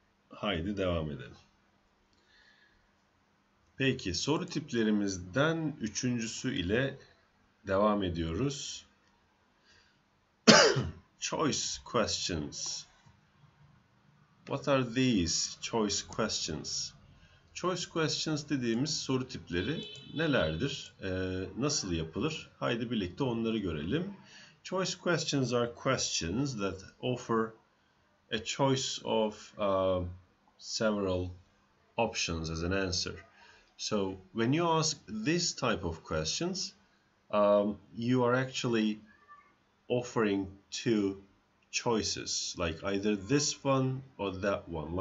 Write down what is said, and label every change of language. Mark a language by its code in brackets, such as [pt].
[tr] Haydi devam edelim. Peki soru tiplerimizden üçüncüsü ile devam ediyoruz. [en] Choice questions. What are these choice questions? [tr] Choice questions dediğimiz soru tipleri nelerdir? Nasıl yapılır? Haydi birlikte onları görelim. [en] Choice questions are questions that offer a choice of several options as an answer. So when you ask this type of questions, you are actually offering two choices, like either this one or that one.